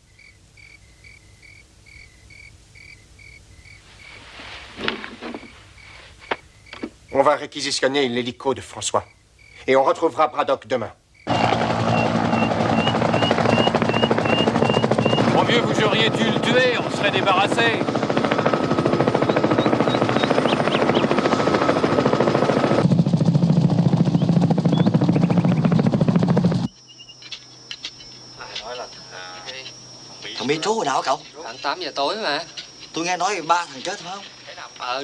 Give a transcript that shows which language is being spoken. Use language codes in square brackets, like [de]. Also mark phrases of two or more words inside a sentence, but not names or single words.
[fr] On va réquisitionner l'hélico de François. Et on retrouvera Braddock demain. Mon vieux, vous auriez dû le tuer, on serait débarrassé. [vi] Thằng Mitru hồi nào hả cậu? Khoảng 8 giờ tối mà. Tôi nghe nói 3 thằng chết phải không?